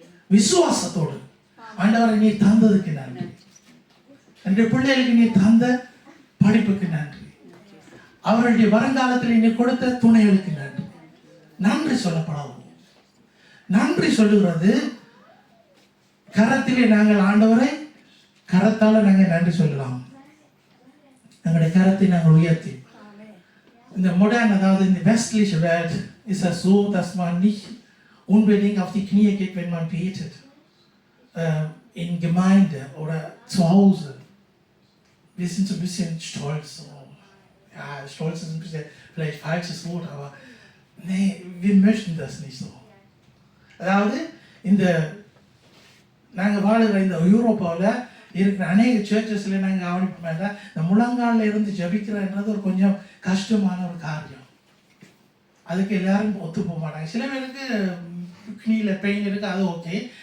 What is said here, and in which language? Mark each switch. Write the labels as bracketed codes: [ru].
[ta] விசுவாசத்தோடு, ஆண்டவரை நீ தந்ததுக்கு நன்றி, என்ற பிள்ளைகளுக்கு நீ தந்த படிப்புக்கு நன்றி, அவருடைய வருங்காலத்தில் நீ கொடுத்த துணைகளுக்கு நன்றி. நன்றி சொல்லப்படாது. நன்றி சொல்லுகிறது கரத்திலே நாங்கள் ஆண்டவரை கரத்தால நாங்கள் நன்றி சொல்லலாம். எங்களுடைய கரத்தை நாங்கள் உயர்த்தி. இந்த modern, அதாவது இந்த [de] westliche Welt ist es so, dass man nicht unbedingt auf die Knie geht, wenn man betet. In Gemeinde oder zu Hause. Wir sind so ein bisschen stolz. Ja, stolz ist ein bisschen vielleicht falsches Wort, aber nee, wir möchten das nicht so. [ta] அதாவது இந்த நாங்கள் வாழ்கிற இந்த யூரோப்பாவில் இருக்கிற அநேக சர்ச்சஸில் நாங்கள் கவனிப்போம், இந்த முழங்காலில் இருந்து ஜபிக்கிறன்றது ஒரு கொஞ்சம் கஷ்டமான ஒரு காரியம். அதுக்கு எல்லாரும் ஒத்து போக மாட்டாங்க. சில பேருக்கு கிணியில் பெயின் இருக்குது, அது ஓகே.